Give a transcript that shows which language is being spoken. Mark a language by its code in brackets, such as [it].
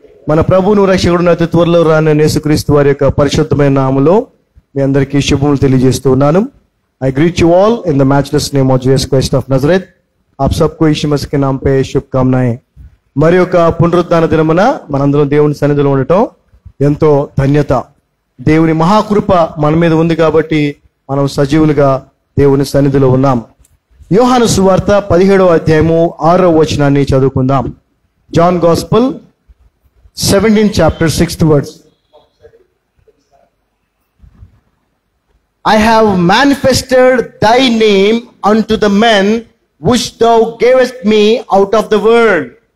[te] మన ప్రభువును రక్షకుడును అతి త్వరలో రాని యేసుక్రీస్తు వారి యొక్క పరిశుద్ధమైన నామములో మీ అందరికీ శుభములు తెలియజేస్తూ ఉన్నాను. [en] I greet you all in the matchless name of Jesus Christ of Nazareth. [hi] आप सबको यीशु मसीह के नाम पे शुभकामनाएं. [te] మరి యొక్క పునరుద్ధాన దినమున మనందరం దేవుని సన్నిధిలో ఉండటం ఎంతో ధన్యత. దేవుని మహాకృప మన మీద ఉంది కాబట్టి మనం సజీవులుగా దేవుని సన్నిధిలో ఉన్నాం. యోహాను సువార్త 17వ అధ్యాయము 6వ వచనాన్ని చదువుకుందాం. [en] John gospel 17th chapter 6th verse. I have manifested thy name unto the men which thou gavest me out of the world.